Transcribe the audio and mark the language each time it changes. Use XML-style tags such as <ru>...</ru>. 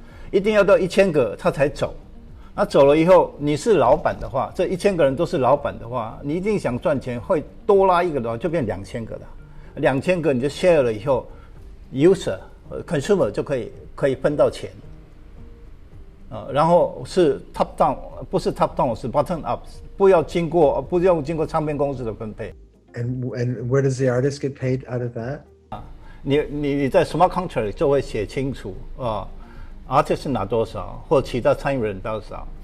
<zh>一定要到1000个他才走。那走了以后，你是老板的话，这1000个人都是老板的话，你一定想赚钱，会多拉一个的话，就变2000个了。 2000个你就 share 了以后 ，user consumer 就可以分到钱。然后是 top down， 不是 top down， 是 bottom up， 不要经过唱片公司的分配。</zh> <en>And where does the artist get paid out of that？</en> <zh>你在 smart contract 就会写清楚artist 拿多少，或其他参与人多少。</zh>